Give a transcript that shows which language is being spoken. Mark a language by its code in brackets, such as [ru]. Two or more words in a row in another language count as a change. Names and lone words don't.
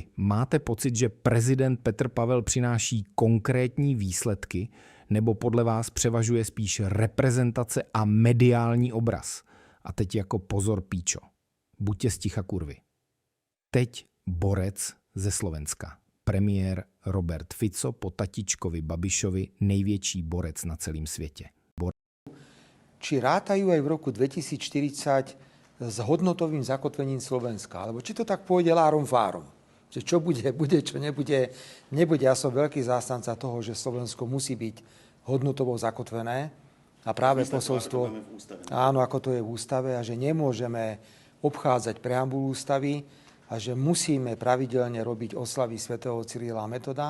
[cs] Máte pocit, že prezident Petr Pavel přináší konkrétní výsledky, nebo podle vás převažuje spíš reprezentace a mediální obraz? A teď jako pozor píčo. Buďte sticha kurvy. Teď borec ze Slovenska. Premiér Robert Fico po tatičkovi Babišovi největší borec na celém světě. [sk] Či rátajú aj v roku 2040 s hodnotovým zakotvením Slovenska, alebo či to tak pôjde lárom fárom. Že čo bude, čo nebude. Ja som veľký zástanca toho, že Slovensko musí byť hodnotovo zakotvené a práve posolstvo, áno, ako to je v ústave, a že nemôžeme obchádzať preambulu ústavy a že musíme pravidelne robiť oslavy svätého Cyrila a Metoda.